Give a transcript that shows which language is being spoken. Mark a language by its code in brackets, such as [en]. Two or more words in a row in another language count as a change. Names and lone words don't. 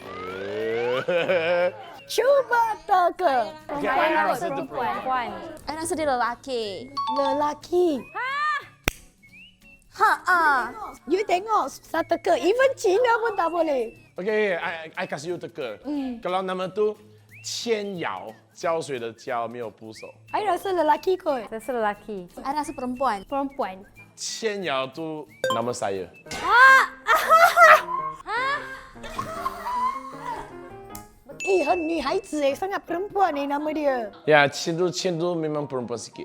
[ms] Cuba teka. Okay, Saya I kot rasa tu Perempuan. I rasa dia lelaki. Lelaki. You tengok susah teka. Even Cina pun tak boleh. Okay, I kasih you teka. Kalau nama tu Qian Yao, [zh] 浇水的浇，没有部首。 [ms] I rasa lelaki kot. Saya lelaki. I rasa perempuan. Perempuan. 千瑶 tu nama saya. [zh] 女孩子 [ms] sangat perempuan nama dia. Ya, 千都 memang perempuan sikit.